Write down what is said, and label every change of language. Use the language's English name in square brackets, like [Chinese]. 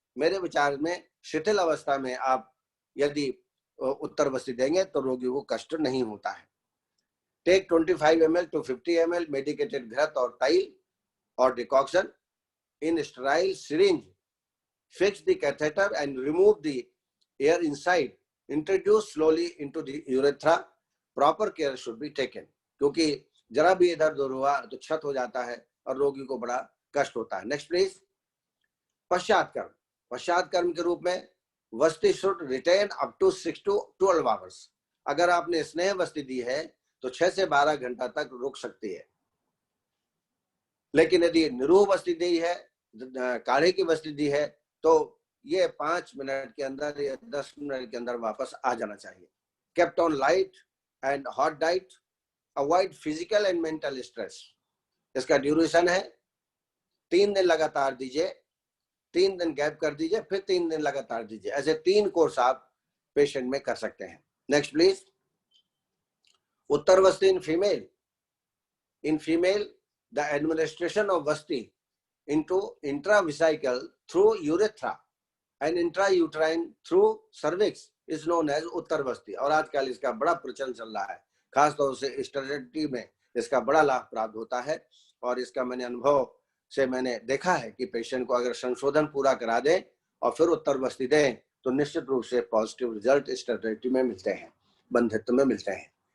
[Hindi] मेरे विचार में शिथिल अवस्था में आप यदि उत्तर वस्ती देंगे तो रोगी को कष्ट नहीं होता है। [English] take 25 ml to 50 ml medicated [Hindi] घृत और तैल और [English] Decoction in sterile syringe. Fix the catheter and remove the air inside. Introduce slowly into the urethra. Proper care should be taken. [Hindi] क्योंकि जरा भी इधर उधर हुआ तो क्षत हो जाता है और रोगी को बड़ा कष्ट होता है। [English] Next please. [Hindi] पश्चात कर्म। पश्चात कर्म के रूप में [English] Vasti should retain up to 6 to 12 hours। [Hindi] अगर आपने स्नेह वस्ती दी है तो 6 से 12 घंटा तक रुक सकती है, लेकिन यदि निरूह वस्ती दी है, काढ़े की वस्ती दी है, तो ये 5 मिनट के अंदर या 10 मिनट के अंदर वापस आ जाना चाहिए। [English] Kept on light and hot diet, avoid physical and mental stress. [Hindi] इसका ड्यूरेशन है 3 दिन लगातार दीजिए, 3 दिन गैप कर दीजिए, फिर 3 दिन लगातार दीजिए। ऐसे 3 कोर्स आप पेशेंट में कर सकते हैं। [English] Next please. उत्तर वस्ती in female. In female the administration of vasti into intravesical through urethra and intrauterine through cervix is known as uttar vasti. [Hindi] और आजकल इसका बड़ा प्रचलन चल रहा है, खासतौर से स्टेरिलिटी में इसका बड़ा लाभ प्राप्त होता है। और इसका मैंने अनुभव से मैंने देखा है कि पेशेंट को अगर संशोधन पूरा करा दें और फिर उत्तर वस्ती दें तो निश्चित रूप से पॉजिटिव रिजल्ट स्टेरिलिटी में मिलते हैं, बंधित्व में मिलते हैं।